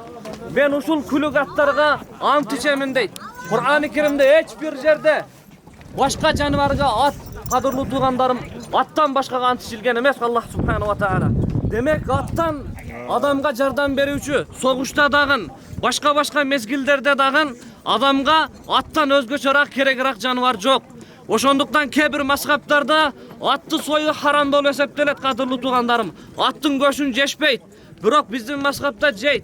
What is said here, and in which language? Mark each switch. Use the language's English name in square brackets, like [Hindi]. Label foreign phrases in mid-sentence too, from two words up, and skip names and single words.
[Kyrgyz] Мен ушул күлүк аттарга ант ичемин дейт. Кур'ан-ы Керимде эч бир жерде башка жаныбарга ат, кадырлуу туугандарым, аттан башкага ант ичилген эмес Аллах [Arabic] سبحانه وتعالى. [Kyrgyz] Демек аттан адамга жардам берүүчү, согушта дагы, башка мезгилдерде дагы адамга аттан өзгөчөрөөк керегирээк жаныбар жок. Ошондуктан кээ бир мазхабтарда атты союу харам болуп эсептелет, кадырлуу туугандарым. Аттын көшүн жешпейт, бирок биздин мазхабта жейт.